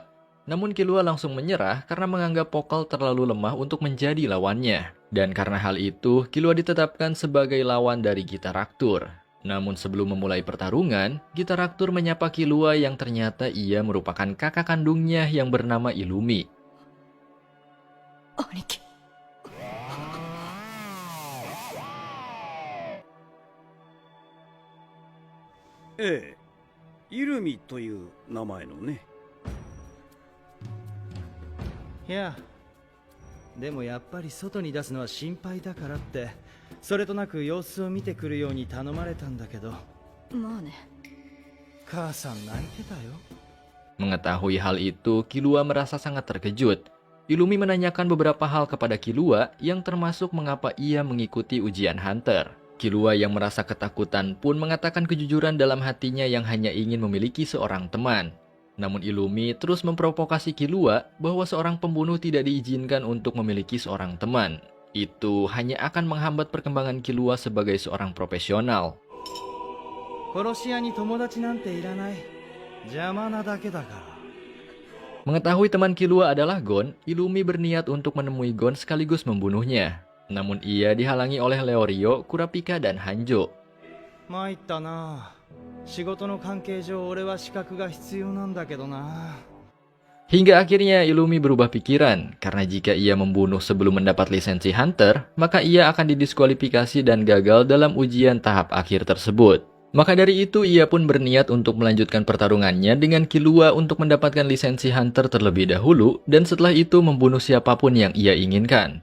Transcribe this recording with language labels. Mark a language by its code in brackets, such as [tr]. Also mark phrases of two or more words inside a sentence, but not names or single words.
[id] Namun Killua langsung menyerah karena menganggap Pokkel terlalu lemah untuk menjadi lawannya. Dan karena hal itu, Killua ditetapkan sebagai lawan dari Gitaraktur. Namun sebelum memulai pertarungan, Gitaraktur menyapa Killua yang ternyata ia merupakan kakak kandungnya yang bernama Illumi. [ja] Aniki. Eh, イルミという名前のね。いや、でもやっぱり外に出すのは心配だからって、それとなく様子を見てくるように頼まれたんだけど。まあね。母さん泣いてたよ。 [id] Mengetahui hal itu, Killua merasa sangat terkejut. Illumi menanyakan beberapa hal kepada Killua yang termasuk mengapa ia mengikuti ujian Hunter. Killua yang merasa ketakutan pun mengatakan kejujuran dalam hatinya yang hanya ingin memiliki seorang teman. Namun Illumi terus memprovokasi Killua bahwa seorang pembunuh tidak diizinkan untuk memiliki seorang teman. Itu hanya akan menghambat perkembangan Killua sebagai seorang profesional. [ja] 殺し屋に友達なんていらない。邪魔なだけだから。 [id] Mengetahui teman Killua adalah Gon, Illumi berniat untuk menemui Gon sekaligus membunuhnya. Namun ia dihalangi oleh Leorio, Kurapika, dan Hanjo. [ja] 参ったな。仕事の関係上俺は資格が必要なんだけどな。 [id] Hingga akhirnya Illumi berubah pikiran, karena jika ia membunuh sebelum mendapat lisensi Hunter, maka ia akan didiskualifikasi dan gagal dalam ujian tahap akhir tersebut. Maka dari itu ia pun berniat untuk melanjutkan pertarungannya dengan Killua untuk mendapatkan lisensi Hunter terlebih dahulu dan setelah itu membunuh siapapun yang ia inginkan.